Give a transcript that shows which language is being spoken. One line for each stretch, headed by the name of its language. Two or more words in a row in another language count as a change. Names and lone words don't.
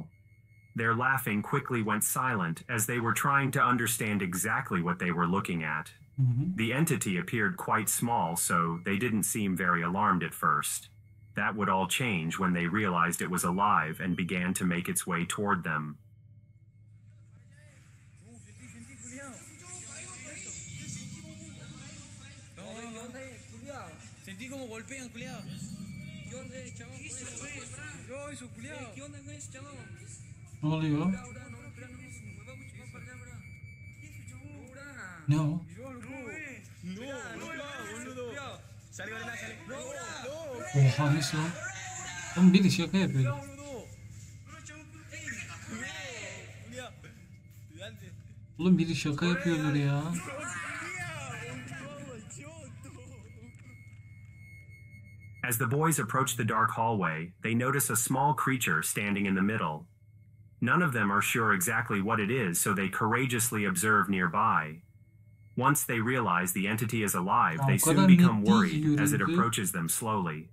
English: Their laughing quickly went silent as they were trying to understand exactly what they were looking at. The entity appeared quite small, so they didn't seem very alarmed at first. That would all change when they realized it was alive and began to make its way toward them.
Spanish: Sentí como golpean, culiao. ¿Qué onda ese chavo? Yo, eso, culiao. ¿Qué onda con ese chavo?
Turkish: Ne oluyor? Ne o? Oha, nasıl lan? Oğlum biri şaka yapıyor. Oğlum biri şaka yapıyorlar ya.
English: As the boys approach the dark hallway, they notice a small creature standing in the middle. None of them are sure exactly what it is, so they courageously observe nearby. Once they realize the entity is alive, they soon become worried as it approaches them slowly.